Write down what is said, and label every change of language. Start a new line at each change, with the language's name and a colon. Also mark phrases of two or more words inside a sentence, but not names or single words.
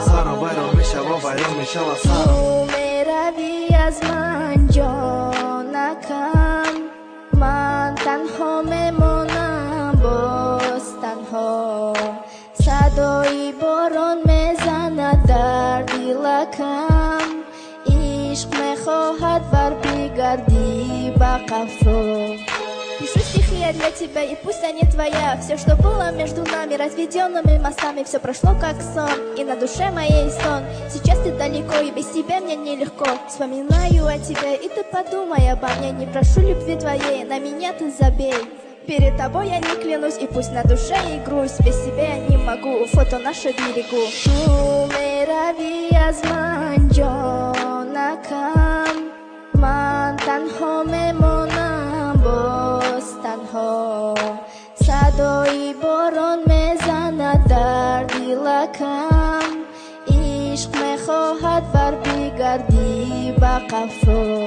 Tajik: Сарам вайрон мешава, вайрон мешава сарам. Ту меравӣ аз ман, ҷонакам, ман танҳо мемонам, боз танҳо. Садои борон мезанад дар дилакам, ишқ мехоҳад барбигардӣ ба қафо.
Russian: Пишу стихи я для тебя, и пусть они твоя. Всё, что было между нами, разведёнными мостами, всё прошло как сон, и на душе моей сон. Сейчас ты далеко, и без тебя мне нелегко. Вспоминаю о тебе, и ты подумай обо мне. Не прошу любви твоей, на меня ты забей. Перед тобой я не клянусь, и пусть на душе и грусть. Без тебя я не могу, фото наше берегу.
Tajik: Ту меравӣ аз ман, ҷонакам, ман танҳо мемонам, боз танҳо. Садои борон мезанад дар дилакам, ишқ мехоҳад барбигардӣ ба қафо.